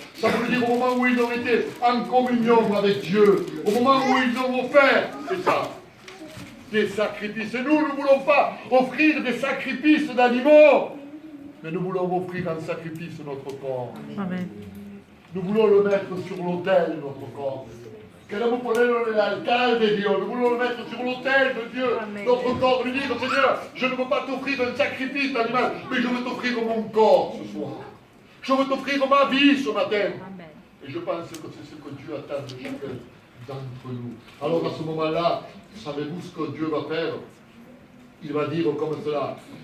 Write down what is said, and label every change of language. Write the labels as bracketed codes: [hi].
[fr] Ça veut dire au moment où ils ont été en communion avec Dieu, au moment où ils ont offert, c'est ça, des sacrifices. Et nous ne voulons pas offrir des sacrifices d'animaux, mais nous voulons offrir en sacrifice notre corps. Amen. Nous voulons le mettre sur l'autel, notre corps. [es] Queremos ponerlo en el altar de Dios. [fr] Nous voulons le mettre sur l'autel de Dieu. Amen. Notre corps, lui dire, Seigneur, je ne veux pas t'offrir un sacrifice d'animal, mais je veux t'offrir mon corps ce soir. Je veux t'offrir ma vie ce matin. Amen. Et je pense que c'est ce que Dieu attend de chacun d'entre nous. Alors à ce moment-là, savez-vous ce que Dieu va faire? Il va dire comme cela.